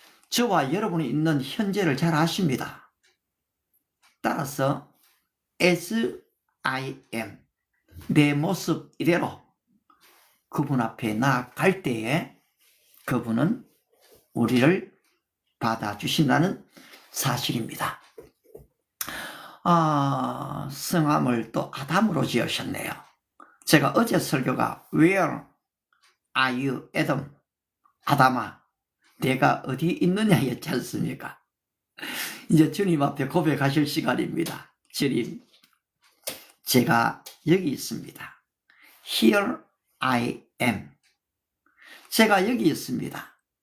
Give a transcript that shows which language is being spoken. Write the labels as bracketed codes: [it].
[ko] 저와 여러분이 있는 현재를 잘 아십니다. 따라서 [en] as I am [ko] 내 모습 이대로 그분 앞에 나아갈 때에 그분은 우리를 받아주신다는 사실입니다. 성함을 또 아담으로 지으셨네요. 제가 어제 설교가 [en] Where are you, Adam? [ko] 아담아, 내가 어디 있느냐였지 않습니까? 이제 주님 앞에 고백하실 시간입니다. 주님, 제가 여기 있습니다. [en] Here I am. [ko] 제가 여기 있습니다.